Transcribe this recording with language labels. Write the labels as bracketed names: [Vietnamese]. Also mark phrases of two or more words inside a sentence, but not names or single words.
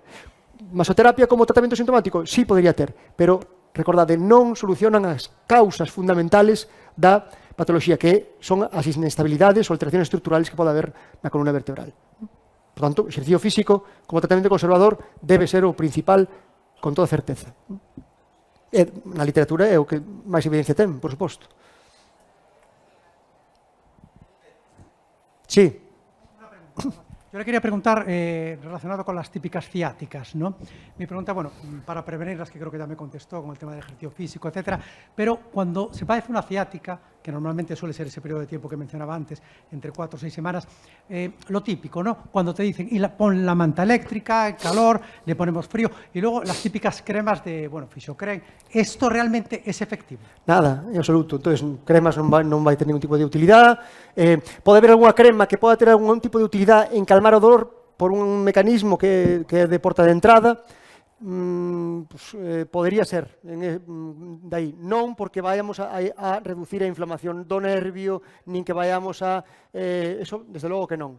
[Galician] Masoterapia como tratamento sintomático? Sí podría ter, pero recordade, non solucionan as causas fundamentales da patoloxía, que son as inestabilidades ou alteraciones estruturales que pode haber na columna vertebral. Por tanto, exercicio físico como tratamento conservador debe ser o principal con toda certeza. Na literatura é o que máis evidencia ten, por suposto. Sí. [Spanish] Yo le quería preguntar, relacionado con las típicas ciáticas, ¿no? Mi pregunta, bueno, para prevenirlas, que creo que ya me contestó con el tema del ejercicio físico, etcétera, pero cuando se padece una ciática, que normalmente suele ser ese periodo de tiempo que mencionaba antes, entre 4 o 6 semanas, lo típico, ¿no? Cuando te dicen, pon la manta eléctrica, el calor, le ponemos frío, y luego las típicas cremas de, bueno, Fisiocrem, ¿esto realmente es efectivo? Nada, en absoluto. Entonces, [Galician] cremas non vai ter ningún tipo de utilidade. Pode haber algunha crema que poda ter algún tipo de utilidade en calmar o dolor por un mecanismo que é de porta de entrada. Podería ser dai, non porque vayamos a reducir a inflamación do nervio, nin que vayamos a eso, desde logo que non.